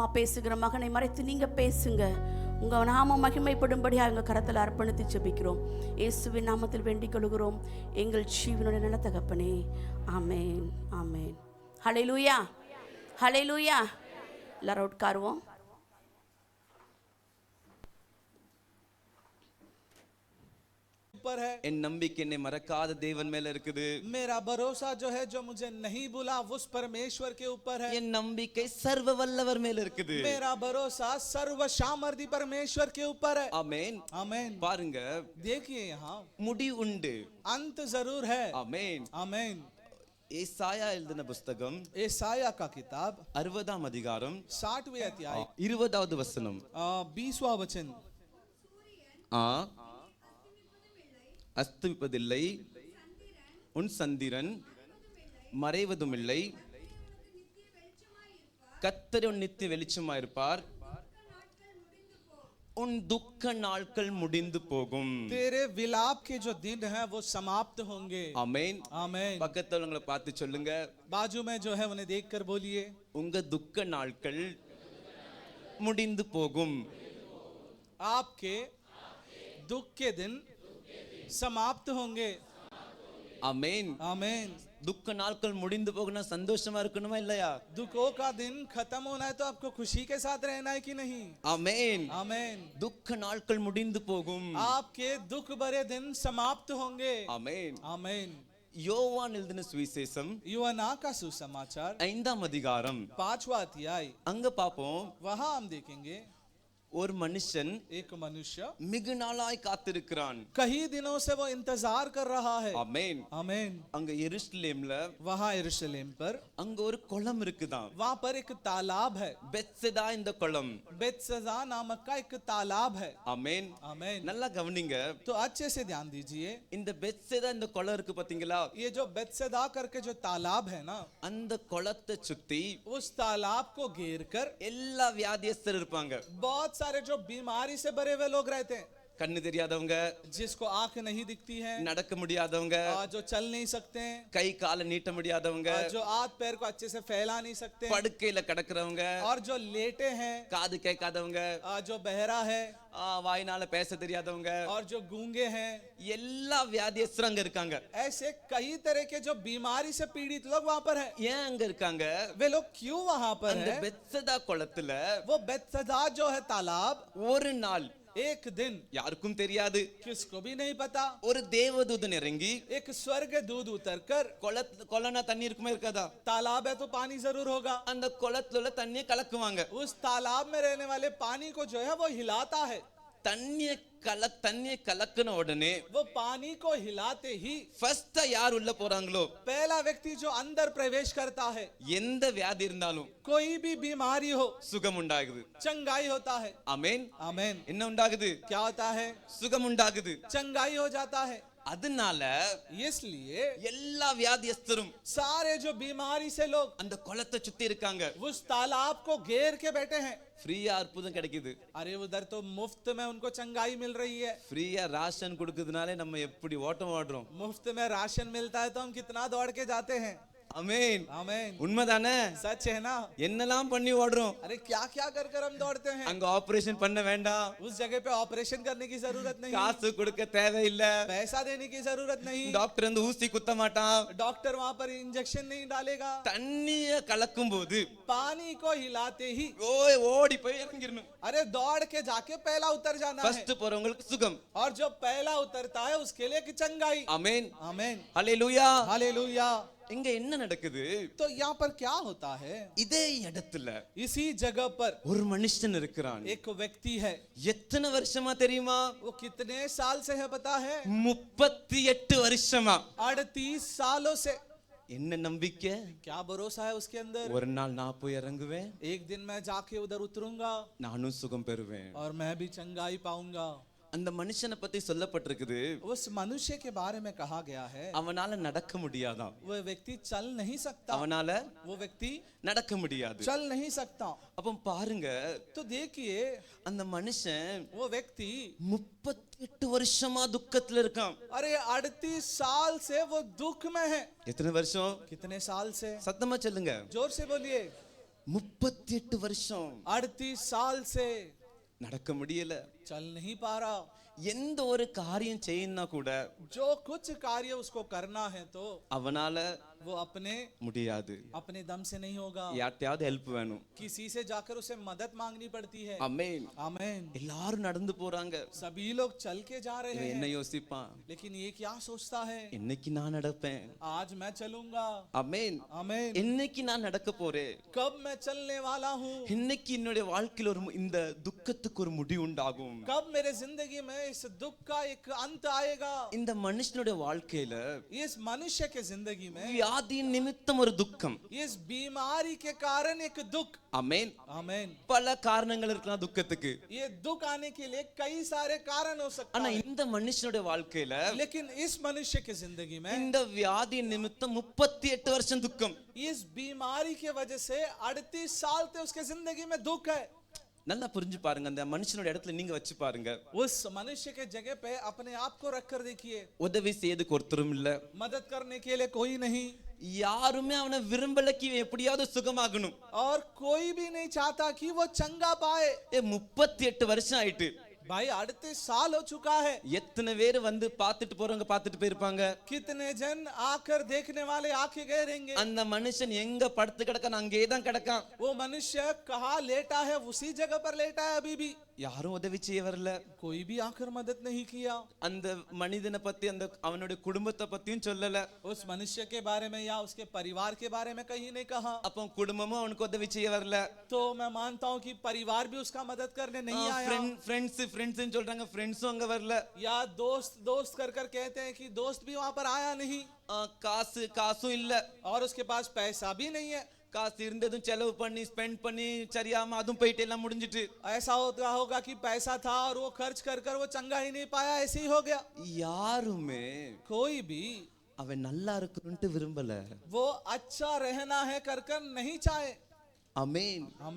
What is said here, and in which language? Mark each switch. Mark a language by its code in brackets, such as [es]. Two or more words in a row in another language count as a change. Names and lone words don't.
[ta] பேசுகிற மகனை மறைத்து நீங்கள் பேசுங்க. உங்கள் நாமம் மகிமைப்படும்படியாக எங்கள் கரத்தில் அர்ப்பணித்து ஜெபிக்கிறோம். இயேசுவின் நாமத்தில் வேண்டிக் கொள்கிறோம் எங்கள் ஜீவனுடைய நல்ல தகப்பனே. ஆமேன் ஆமேன். ஹல்லேலூயா ஹல்லேலூயா. எல்லாரும் உட்காருவோம். [hi] ऊपर है। [ta] என் நம்பிக்கை என்னை மறக்காத தேவன் மேல இருக்குது. [hi] मेरा भरोसा जो है, जो मुझे नहीं भूला, उस परमेश्वर के ऊपर है। [ta] என் நம்பிக்கை சர்வ வல்லவர் மேல இருக்குது. [hi] मेरा भरोसा सर्व सामर्थी परमेश्वर के ऊपर है। [ta] ஆமென் [hi] आमेन। [ta] பாருங்க, [hi] देखिए यहाँ [ta] முடி உண்டு, [hi] अंत जरूर है। [ta] ஆமென். [hi] आमेन। [ta] ஏசாயா எழுதின புத்தகம் [hi] एसाया का किताब [ta] 60ஆம் அதிகாரம் [hi] 60वें अध्याय [ta] 20வது வசனம். [hi] 20वां वचन। [ta] அஸ்தமிப்பதில்லை, உன் சந்திரன் மறைவதுமில்லை, கர்த்தர் உன் நித்திய வெளிச்சமாயிருப்பார், உன் துக்க நாட்கள் முடிந்து போகும். [hi] तेरे विलाप के जो दिन हैं वो समाप्त होंगे। [ta] ஆமென் [hi] आमेन। [ta] பக்கத்துல உங்களை பார்த்து சொல்லுங்க, [hi] बाजू में जो है उन्हें देखकर बोलिए, [ta] உங்க துக்க நாட்கள் முடிந்து போகும். [hi] आपके दुख के दिन समाप्त होंगे। [ta] ஆமென். [hi] आमेन। [ta] துக்க நாட்கள் முடிந்து போகணும்னா சந்தோஷமா இருக்கணுமா இல்லையா? [hi] दुखों का दिन खत्म होना है तो आपको खुशी के साथ रहना है कि नहीं? [ta] ஆமென். [hi] आमेन। [ta] துக்க நாட்கள் முடிந்து போகும். [hi] आपके दुख भरे दिन समाप्त होंगे। [ta] ஆமென். [hi] आमेन। [ta] யோவான் எழுதின சுவிசேஷம் [hi] यूहन्ना का सुसमाचार [ta] 5ஆம் அதிகாரம் [hi] 5वां अध्याय, [ta] அங்க பாப்போம். [hi] वहां हम देखेंगे [ta] ஒரு மனுஷன் [hi] एक मनुष्य [ta] மிகு நாளாய் காத்திருக்கிறான். [hi] कई दिनों से वो इंतजार कर रहा है। [ta] ஆமென். [hi] आमेन। [ta] அங்க எருசலேம்ல [hi] वहां यरूशलेम पर [ta] அங்க ஒரு குளம் இருக்குதாம். [hi] वहां पर एक तालाब है। [ta] பெத்செதா இந்த குளம். [hi] बेत्सदा नामक का एक तालाब है। [ta] ஆமென். [hi] आमेन। [ta] நல்லா கவனிங்க, [hi] तो अच्छे से ध्यान दीजिए, [ta] இந்த பெத்செதா இந்த குளம் இருக்கு பாத்தீங்களா? [hi] ये जो बेत्सदा करके जो तालाब है ना, [ta] அந்த குளத்தை சுத்தி [hi] उस तालाब को घेर कर [ta] எல்லா வியாதியஸ்தர் இருப்பாங்க. [hi] बहुत सारे जो बीमारी से भरे हुए लोग रहते हैं। [ta] கண்ணு தெரியாதவங்க, [hi] जिसको आंख नहीं दिखती है, [ta] நடக்க முடியாதவங்க, [hi] जो चल नहीं सकते हैं, [ta] கை காலை நீட்ட முடியாதவங்க, [hi] जो हाथ पैर को अच्छे से फैला नहीं सकते हैं, [ta] படுக்கையில கிடக்குறவங்க, [hi] और जो लेटे हैं, [ta] காது கேட்காதவங்க, [hi] जो बहरा है, [ta] வாயினால பேச தெரியாதவங்க, [hi] और जो गूंगे हैं, [ta] எல்லா வியாதியஸ்தரும் அங்க இருக்காங்க. [hi] ऐसे कई तरह के जो बीमारी से पीड़ित लोग वहां पर हैं. [ta] ஏன் அங்க இருக்காங்க? [hi] वे लोग क्यों वहां पर [ta] அந்த [hi] हैं? [ta] பெத்சதா குளத்துல [hi] वो बेतसदा जो है तालाब, [ta] ஒரு நாள் [hi] एक दिन [ta] யாருக்கும் தெரியாது, [hi] किसको भी नहीं पता, [ta] ஒரு தேவதூதன் இறங்கி, [hi] एक स्वर्ग दूध उतरकर, [ta] கொலனா தண்ணி இருக்குமா இருக்காதா, [hi] तालाब है तो पानी जरूर होगा, [ta] அந்த குளத்துல உள்ள தண்ணியை கலக்குவாங்க. [hi] उस तालाब में रहने वाले पानी को जो है वो हिलाता है. [ta] தண்ணியை கலக்குன உடனே [hi] वो पानी को हिलाते ही [ta] ஃபர்ஸ்ட் யார் உள்ள போறாங்களோ, [hi] पहला व्यक्ति जो अंदर प्रवेश करता है, [ta] எந்த வியாதி இருந்தாலும் [hi] कोई भी बीमारी हो, [ta] சுகம் உண்டாகுது. [hi] चंगाई होता है. [ta] ஆமென். [hi] आमेन. [ta] என்ன உண்டாகுது? [hi] क्या होता है? [ta] சுகம் உண்டாகுது. [hi] चंगाई हो जाता है. [ta] அதனால [hi] इसलिए [ta] எல்லா வியாதியஸ்தரும் [hi] सारे जो बीमारी से लोग [ta] அந்த குளத்தை சுத்தி இருக்காங்க. [hi] उस तालाब को घेर के बैठे हैं. [ta] ஃப்ரீயா அற்புதம் கிடைக்குது. [hi] अरे उधर तो मुफ्त में उनको चंगाई मिल रही है. [ta] ஃப்ரீயா ராஷன் கொடுக்கிறதுனாலே நம்ம எப்படி ஓட்டம் ஓடுறோம். [hi] मुफ्त में राशन मिलता है तो हम कितना दौड़ के जाते हैं. [ta] ஆமென். [hi] आमेन. [ta] உண்மைதானே? [hi] सच है ना? [ta] என்னெல்லாம் பண்ணி ஓடுறோம். [hi] अरे क्या क्या कर कर हम दौड़ते हैं. [ta] அங்க ஆபரேஷன் பண்ண வேண்டாம், [hi] उस जगह पे ऑपरेशन करने की जरूरत नहीं, [ta] காசு கொடுக்க தேவையில்ல, [hi] पैसा देने की जरूरत नहीं, [ta] டாக்டர் வந்து ஊசி குத்த மாட்டான். [hi] डॉक्टर वहां पर इंजेक्शन नहीं डालेगा. [ta] தண்ணிய கலக்கும் போது [hi] पानी को हिलाते ही [ta] ஓடி போய் இறங்கிடணும். [hi] अरे दौड़ के जाके पहला उतर जाना है. [ta] ஃபர்ஸ்ட் போறவங்களுக்கு சுகம். [hi] और जो पहला उतरता है उसके लिए की चंगाई. [ta] ஆமென். [hi] आमेन. [ta] ஹalleluya. [hi] हालेलुया. [ta] இங்க என்ன நடக்குது? [hi] तो यहाँ पर क्या होता है? [ta] இதே இடத்துல [hi] इसी जगह पर [ta] ஒரு மனுஷன் இருக்கிறான். [hi] एक व्यक्ति है. [ta] எத்தனை வருஷமா தெரியுமா? [hi] वो कितने साल से है पता है? [ta] 38 வருஷமா. [hi] 38 सालों से. [ta] என்ன நம்பிக்கை? [hi] क्या भरोसा है उसके अंदर? [ta] ஒரு நாள் நான் போய் இறங்குவேன், [hi] एक दिन मैं जाके उधर उतरूंगा [ta] நானும் சுகம் பெறுவேன். [hi] और मैं भी चंगाई पाऊंगा. [ta] அந்த மனுஷனை பத்தி சொல்லப்பட்டிருக்குது, [hi] उस मनुष्य के बारे में कहा गया है [ta] அவனால நடக்க முடியாதாம். [hi] वो व्यक्ति चल नहीं सकता. [ta] அவனால [hi] वो व्यक्ति [ta] நடக்க முடியாது. [hi] चल नहीं सकता. [ta] அப்ப பாருங்க, [hi] तो देखिए [ta] அந்த மனுஷன் [hi] वो व्यक्ति [ta] 38 வருஷமா துக்கத்துல இருக்கான். [hi] अरे 38 साल से वो दुख में है. [ta] எத்தனை வருஷம்? [hi] कितने साल से? [ta] சத்தமா சொல்லுங்க. [hi] जोर से बोलिए. [ta] 38 வருஷம் [hi] 38 साल से [ta] நடக்க முடியல. [hi] चल नहीं पा रहा. [ta] எந்த ஒரு காரியம் செய்யணும்னா கூட [hi] जो कुछ कार्य उसको करना है तो [ta] அவனால [hi] वो अपने [ta] முடியாது. [hi] दम से नहीं होगा. [ta] யார்ட்டையாவது ஹெல்ப் வேணும். [hi] किसी से जाकर उसे मदद मांगनी पड़ती है. [ta] ஆமென். [hi] आमेन. [ta] எல்லாரும் நடந்து போறாங்க. [hi] सभी लोग चल के जा रहे [ta] இவன் என்ன [hi] हैं. [ta] யோசிப்பான்? [hi] लेकिन ये क्या सोचता है? [ta] இன்னைக்கு நான் நடப்பேன். [hi] आज मैं चलूंगा. [ta] ஆமென். [hi] आमेन. [ta] இன்னைக்கு நான் நடக்க போறேன். [hi] कब मैं चलने वाला हूँ? [ta] இன்னைக்கு என்னுடைய வாழ்க்கையில ஒரு இந்த துக்கத்துக்கு ஒரு முடிவு உண்டாகும். [hi] कब मेरे जिंदगी में इस दुख का एक अंत आएगा? [ta] இந்த மனுஷனுடைய வாழ்க்கையில [hi] इस मनुष्य के जिंदगी में [ta] வியாதியின் நிமித்தம் ஒரு துக்கம். [hi] इस बीमारी के कारण एक दुख. [ta] ஆமென். [hi] आमेन. [ta] பல காரணங்கள் இருக்கலாம் துக்கத்துக்கு. [hi] ये दुख आने के लिए कई सारे कारण हो सकते [ta] ஆனா [hi] हैं. [ta] இந்த மனுஷனுடைய வாழ்க்கையில [hi] लेकिन इस मनुष्य की जिंदगी में [ta] இந்த வியாதியின் நிமித்தம் 38 வருஷம் துக்கம். [hi] इस बीमारी की वजह से 38 साल से उसके जिंदगी में दुख है. [ta] நல்லா புரிஞ்சு பாருங்க. அந்த மனுஷனோட இடத்துல நீங்க வச்சு பாருங்க. [hi] उस मनुष्य के जगह पे अपने आप को रखकर देखिए. [ta] உதவி செய்யறதுக்கு ஒருத்தரும் இல்ல, [hi] मदद करने के लिए कोई नहीं, [ta] யாருமே அவனை விரும்பல कि எப்படியாவது சுகமாகணும். [hi] और कोई भी नहीं चाहता कि वो चंगा पाए. [ta] 38 வருஷம் ஆயிட்டு. [hi] भाई 38 साल हो चुका है. [ta] எத்தனை பேர் வந்து பார்த்துட்டு போறவங்க பார்த்துட்டு போயிருப்பாங்க. [hi] कितने जन आकर देखने वाले आके गए रहेंगे. [ta] அந்த மனுஷன் எங்க படுத்து கிடக்கான் அங்கேயே தான் கிடக்கான். [hi] वो मनुष्य कहाँ लेटा है उसी जगह पर लेटा है अभी भी. [ta] யாரும் உதவி செய்ய வரல. [hi] कोई भी आकर मदद नहीं किया. [ta] அந்த மனிதனை பத்தி அந்த அவனுடைய குடும்பத்தை பத்தியும் சொல்லல. [hi] उस मनुष्य के बारे में या उसके परिवार के बारे में कहीं नहीं कहा. [ta] அப்போ குடும்பமும் அவனுக்கு உதவி செய்ய வரல. [hi] तो मैं मानता हूँ कि परिवार भी उसका मदद करने नहीं आया. [ta] ஃப்ரெண்ட்ஸ் சொல்றாங்க, ஃப்ரெண்ட்ஸும் அங்க வரல. [hi] या दोस्त कर कर कहते हैं कि दोस्त भी वहां पर आया नहीं. [ta] காசும் இல்ல. [hi] और उसके पास पैसा भी नहीं है. [ta] காசு இருந்ததும் செலவு பண்ணி ஸ்பெண்ட் பண்ணி சரியாம அதுவும் போயிட்டு எல்லாம் முடிஞ்சிட்டு. [hi] ऐसा होगा कि पैसा था और वो खर्च कर कर वो चंगा ही नहीं पाया, ऐसे ही हो गया. [ta] யாருமே [hi] कोई भी [ta] அவன் நல்லா இருக்கணும்னு விரும்பல. [hi] वो अच्छा रहना है कर कर नहीं चाहे.